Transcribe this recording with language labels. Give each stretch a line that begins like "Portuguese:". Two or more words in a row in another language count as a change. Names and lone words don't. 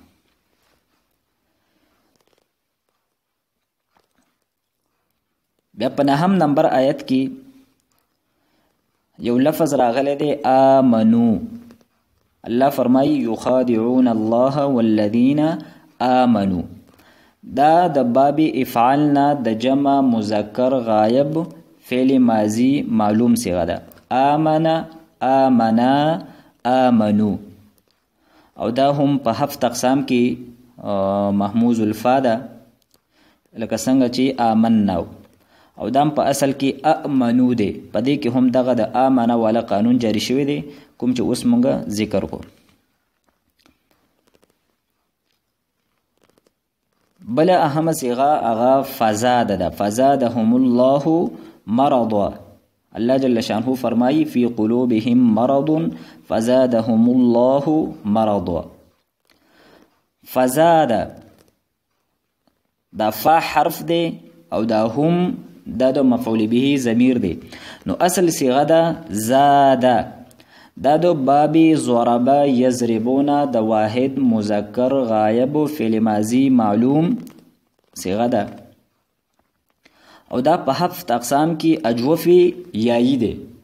Pashto: بیا په 9 نمبر آیت کې یو لفظ راغلی دی آمنو. الله فرمایي
Arabic: یخادعون الله والذین آمنو.
Pashto: دا د باب افعالنا د جمع مذکر غایب فعل ماضی معلوم صيغه ده.
Arabic: آمنا، آمنا،
Pashto: آمنو، او دا هم په 7 اقسام کې محموز الفا ده، لکه څنګه چې آمنا، او دام په اصل کې امنو دی. په دې کې هم دغه د آمنا والا قانون جاری شوی دی کوم چې اوس مونږ ذکر کو. بل اهم صيغه هغه فزاد ده.
Arabic: فزادهم الله مرضا. الله جل شانه فرمایي فی قلوبهم مرض فزادهم الله مرضا.
Pashto: فزاد دا فا حرف دی او دا هم دا د مفعول به ضمیر دی. نو اصل صيغه ده زاده. دا د بابی ضربه یضربونه د واحد مذکر غایب فعل ماضی معلوم صیغه ده او دا په 7 اقسام کې اجوف یایی ده.